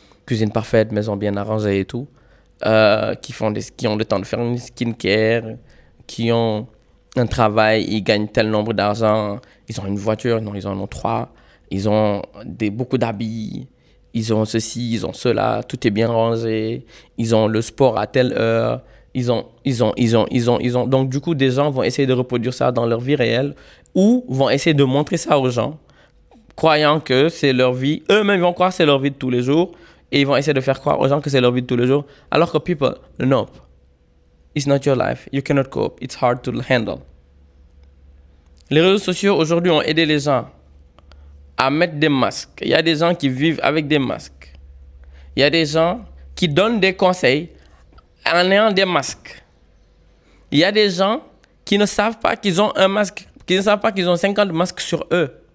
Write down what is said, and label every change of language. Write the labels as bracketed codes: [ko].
[fr] cuisine parfaite, maison bien arrangée et tout, qui ont le temps de faire une skincare, qui ont un travail, ils gagnent tel nombre d'argent, ils ont une voiture, non, ils en ont 3, ils ont beaucoup d'habits, ils ont ceci, ils ont cela, tout est bien rangé, ils ont le sport à telle heure, ils ont. Donc, du coup, des gens vont essayer de reproduire ça dans leur vie réelle ou vont essayer de montrer ça aux gens, croyant que c'est leur vie. Eux-mêmes vont croire que c'est leur vie de tous les jours et ils vont essayer de faire croire aux gens que c'est leur vie de tous les jours. Alors que [en] people, no, it's not your life. You cannot cope. It's hard to handle. [fr] Les réseaux sociaux aujourd'hui ont aidé les gens à mettre des masques. Il y a des gens qui vivent avec des masques. Il y a des gens qui donnent des conseils en ayant des masques. Il y a des gens qui ne savent pas qu'ils ont un masque, qui ne savent pas qu'ils ont 50 masques sur eux.